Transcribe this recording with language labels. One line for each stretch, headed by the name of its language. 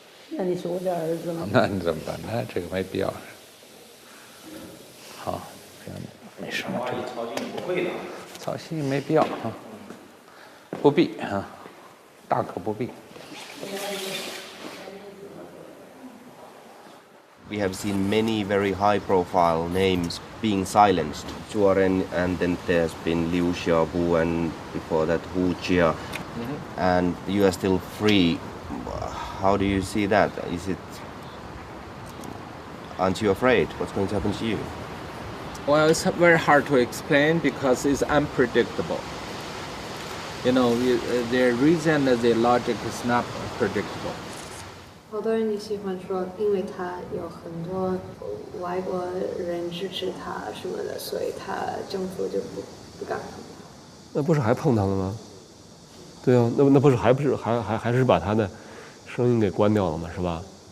Chinese: 那你是我的儿子吗？那你怎么办？那这个没必要。好，这样没事。操心不会的。操心没必要啊，不必啊，大可不必。
English: We have seen many very high-profile names being silenced. Zhuo Ren, and then there's been Liu Xiaobo, and before that Hu Jia. And you are still free. How do you see that? Aren't you afraid? What's going to happen to you? Well, it's very hard to explain because it's unpredictable. You know, their reason and their logic is not predictable.
Chinese: 好多人就喜欢说，因为他有很多外国人支持他什么的，所以他政府就不敢碰他。那不是还碰他了吗？对啊，那不是还是把他的声音给关掉了吗？是吧？